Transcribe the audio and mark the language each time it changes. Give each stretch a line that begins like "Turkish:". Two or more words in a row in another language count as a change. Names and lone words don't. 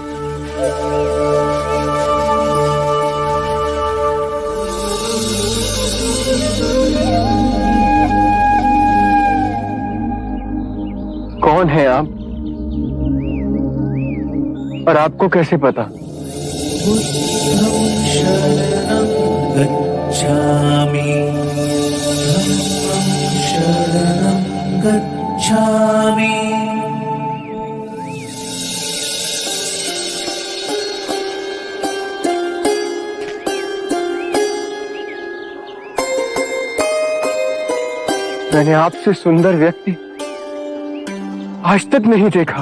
Hindi: कौन है आप और आपको कैसे पता?
Pali: गच्छामि शरणं गच्छामि।
Hindi: मैंने आपसे सुंदर व्यक्ति आज तक नहीं देखा।